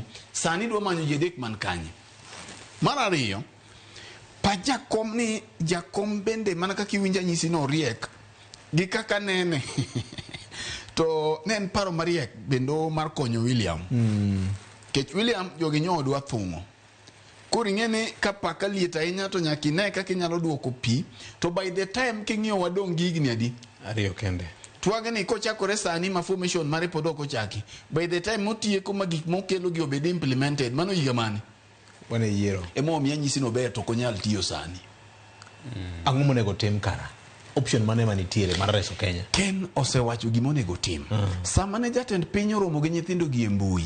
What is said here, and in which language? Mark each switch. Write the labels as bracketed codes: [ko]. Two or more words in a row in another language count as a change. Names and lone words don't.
[luo] Sani dwa manyo ji adek man kanye. Mar ariyo, pa jakom ni jakom bende mana kaka iwinja nyisi no riek gi kaka nene. To ne en paro mariek bendo mar konyo William. Kech William jogi nyodwa thung'o. Koro ing'eni ka paka liet ahinya to nyaka ine kaka inyalo duoko pi. To [en] by the time [luo] king'iyo wadong' gigni adi? Ariyo kende. Twagni kochakore sani ma formation mare pod ok ochaki. [en] By the time [luo] motieko ma gik mokelo gi obed implemented, mano higa mane? Wane yiero. Emomiyo nyisi no ber to ok onyal tiyo sani. Ang'o monego tim kara? Option mane manitiere mar reso Kenya? Ken osewacho gimonego tim. Sama ne jatend piny oromo gi nyithindo gi e mbui.